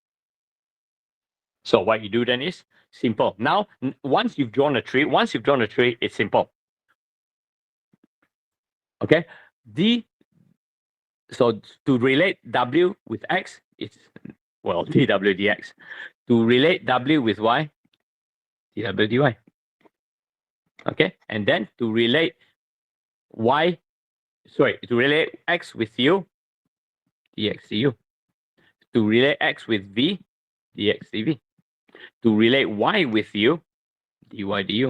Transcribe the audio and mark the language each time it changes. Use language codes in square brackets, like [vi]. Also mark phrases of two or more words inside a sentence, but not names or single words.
[en] So what you do then is simple. Now, once you've drawn a tree, it's simple. Okay, so to relate w with x, it's, well, dw dx. To relate w with y, dw dy. Okay, and then to relate x with u, dx du. To relate x with v, dx dv. To relate y with u, dy du.